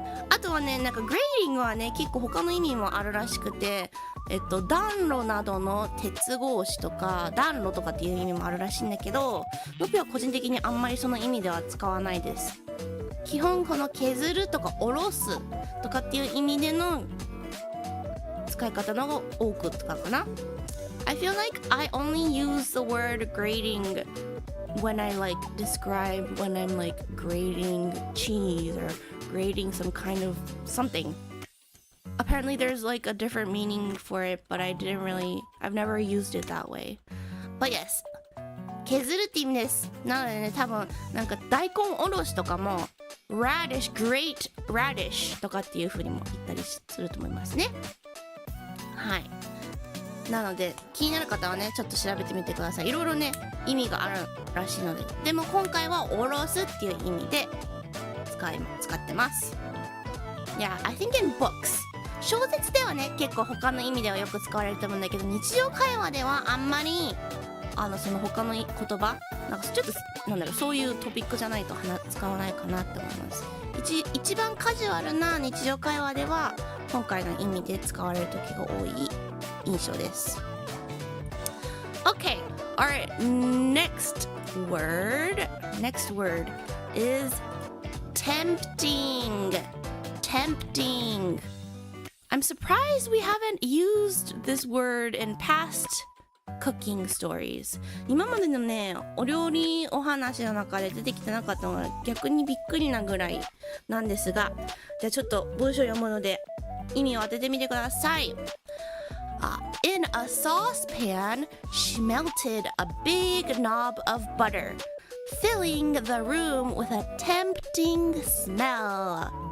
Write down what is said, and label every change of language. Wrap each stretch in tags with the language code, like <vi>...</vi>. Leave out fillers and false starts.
<ja>あとはね、なんか grading はね結構他の意味もあるらしくて、暖炉などの鉄格子とか暖炉とかっていう意味もあるらしいんだけど、僕は個人的にあんまりその意味では使わないです。基本この削るとかおろすとかっていう意味での使い方の方が多く使うかな。</ja> <en>I feel like I only use the word grading when I like describe when I'm like grating cheese or grating some kind of something. Apparently there's like a different meaning for it, but I've never used it that way. But yes,</en> <ja>削るって意味です。なのでね、多分なんか大根おろしとかも</ja> <en>radish, great radish</en> <ja>とかっていう風にも言ったりすると思いますね。はい。なので気になる方はねちょっと調べてみてください。いろいろね意味があるらしいので、でも今回はおろすっていう意味で使ってます。</ja> <en>Yeah, I think in books。</en> <ja>小説ではね結構他の意味ではよく使われると思うんだけど、日常会話ではあんまりその他の言葉なんかちょっとなんだろう、そういうトピックじゃないと使わないかなって思います。一番カジュアルな日常会話では今回の意味で使われる時が多い印象です。</ja> <en>Okay, our next word is tempting. I'm surprised we haven't used this word in past cooking stories。</en> <ja>今までのねお料理お話の中で出てきてなかったのが逆にびっくりなぐらいなんですが、じゃあちょっと文章読むので意味を当ててみてください。</ja> <en>In a saucepan, she melted a big knob of butter, filling the room with a tempting smell.</en>